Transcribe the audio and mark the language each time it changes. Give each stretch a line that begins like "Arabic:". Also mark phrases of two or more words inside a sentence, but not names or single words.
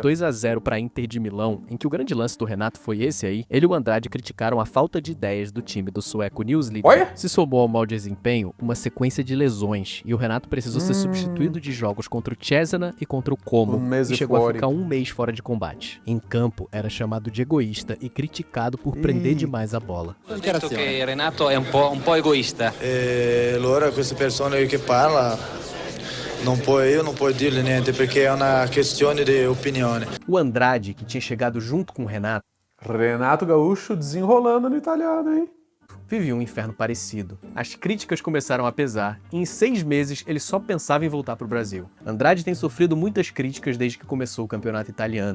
Portuguese: por 2-0 para a Inter de Milão, em que o grande lance do Renato foi esse aí, ele e o Andrade criticaram a falta de ideias do time do sueco Nils Lidberg. Olha! Se somou ao mau desempenho uma sequência de lesões, e o Renato precisou ser substituído de jogos contra o Cesena e contra o Como, Um mês e e chegou fora. a ficar um mês fora de combate. Em campo, era chamado de egoísta e criticado por prender demais a bola.
Italian: Ho detto che Renato è un po' egoista. E allora queste persone che parla io non può dirle niente perché è una questione di opinione.
Portuguese: O Andrade, que tinha chegado junto com o Renato, Renato Gaúcho desenrolando no italiano, hein? vivia um inferno parecido. As críticas começaram a pesar e em 6 meses ele só pensava em voltar para o Brasil. Andrade tem sofrido muitas críticas desde que começou o campeonato italiano.